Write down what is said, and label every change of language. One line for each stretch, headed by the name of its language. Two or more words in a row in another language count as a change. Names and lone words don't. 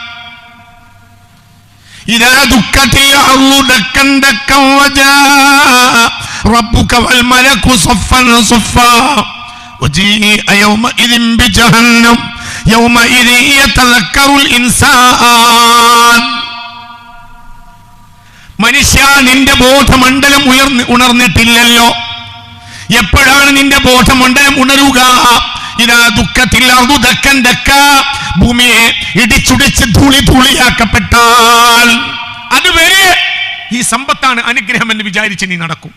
Arabic: إذا دكت الأرض دكا دكا وجاء ربك والملك صفا صفا وجيء يومئذ بجهنم يومئذ يتذكر الإنسان.
Malayalam: മനുഷ്യ, നിന്റെ ബോധമണ്ഡലം ഉണർന്നിട്ടില്ലല്ലോ. എപ്പോഴാണ് നിന്റെ ബോധമണ്ഡലം ഉണരുക? ഇതാ ദുഃഖത്തിൽ
Arabic: دكا دكا,
Malayalam: ഭൂമിയെ ഇടിച്ചുടിച്ച് ധൂളി ധൂളിയാക്കപ്പെട്ടാൽ അതുവരെ ഈ സമ്പത്താണ് അനുഗ്രഹം എന്ന് വിചാരിച്ച് നീ നടക്കും.